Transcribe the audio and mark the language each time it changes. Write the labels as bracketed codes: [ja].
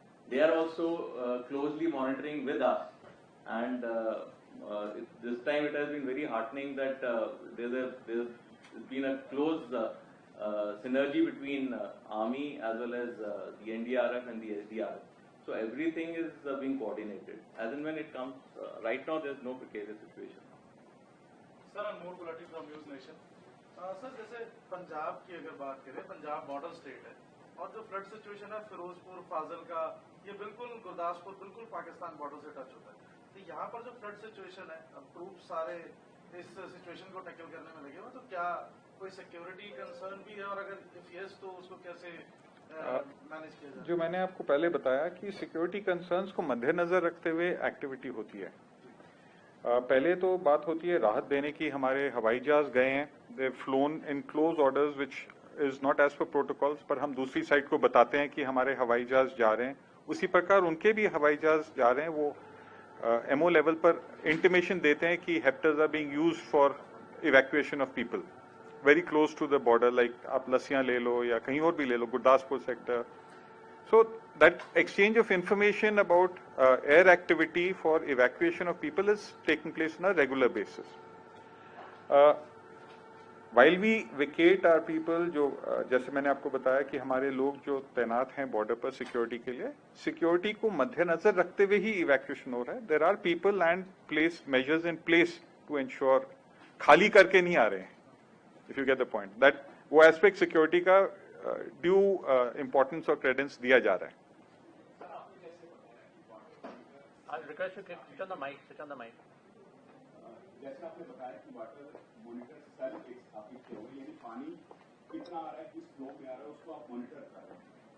[en] They are also closely monitoring with us, and this time it has been very heartening that there's been a close synergy between Army as well as the NDRF and the SDRF. So everything is being coordinated. As and when it comes, right now there's no precarious situation. [hi] Sir Anmol Gulati from news nation sir जैसे पंजाब की अगर बात करें Punjab border state है और जो flood situation है फिरोजपुर फाजिल का ये बिल्कुल गुरदासपुर बिल्कुल पाकिस्तान बॉर्डर से टच होता है तो यहाँ पर जो फ्लड सिचुएशन है अब ट्रूप सारे इस सिचुएशन को टैकल करने में लगे हुए तो क्या कोई सिक्योरिटी कंसर्न भी है और अगर इफ यस तो उसको कैसे मैनेज किया जाए? जो मैंने आपको पहले बताया कि सिक्योरिटी कंसर्न्स को मद्देनजर रखते हुए एक्टिविटी होती है। पहले तो बात होती है राहत देने की। हमारे हवाई जहाज गए हैं, [en] they flown in close orders which is not as per protocols, [hi] पर हम दूसरी साइड को बताते हैं कि हमारे हवाई जहाज जा रहे हैं। उसी प्रकार उनके भी हवाई जहाज जा रहे हैं, वो एमओ लेवल पर इंटीमेशन देते हैं कि [en] helicopters are being used for evacuation of people very close to the border, [hi] like आप लसियां ले लो या कहीं और भी ले लो, Gurdaspur sector. [en] So that exchange of information about air activity for evacuation of people is taking place on a regular basis. While we vacate our people, [hi] जो जैसे मैंने आपको बताया कि हमारे लोग जो तैनात हैं बॉर्डर पर सिक्योरिटी के लिए, सिक्योरिटी को मद्देनजर रखते हुए ही इवैक्यूएशन हो रहा है। [en] There are people and place measures in place to ensure [hi] खाली करके नहीं आ रहे हैं। [en] If you get the point, that [hi] वो एस्पेक्ट सिक्योरिटी का ड्यू इम्पोर्टेंस और क्रेडेंस दिया जा रहा है। जैसे आपने बताया कि वाटर मॉनिटर सेल एक स्थापित किया हुआ है, यानी पानी कितना आ रहा है, किस फ्लो में आ रहा है, उसको आप मॉनिटर कर रहे हैं।